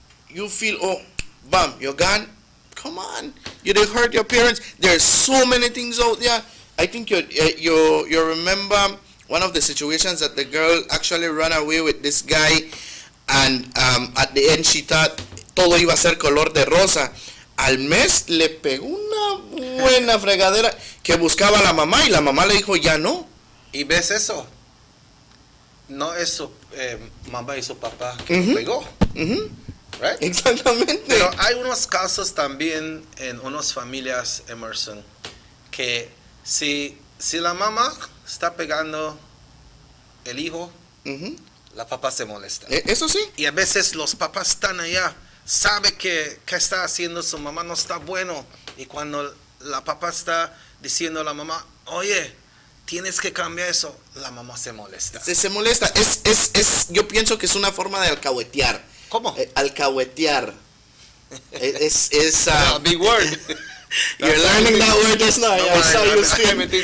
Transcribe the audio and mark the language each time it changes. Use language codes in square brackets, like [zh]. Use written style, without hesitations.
[en] You feel, oh, bam, you're gone. Come on. You did hurt your parents. There's so many things out there. I think you remember one of the situations that the girl actually ran away with this guy, and at the end she thought [es] todo iba a ser color de rosa. Al mes le pegó una buena fregadera que buscaba a la mamá y la mamá le dijo ya no. ¿Y ves eso? No es su mamá y su papá que lo pegó. [en] Right? [es] Exactamente. Pero hay unos casos también en unas familias, Emerson, que si la mamá está pegando el hijo, la papá se molesta. Eso sí. Y a veces los papás están allá, sabe que está haciendo su mamá no está bueno, y cuando la papá está diciendo a la mamá, oye, tienes que cambiar eso, la mamá se molesta. Se molesta. Yo pienso que es una forma de alcahuetear. ¿Cómo? Alcahuetear. Es [en] a big word. You're learning that word just now. I saw you still.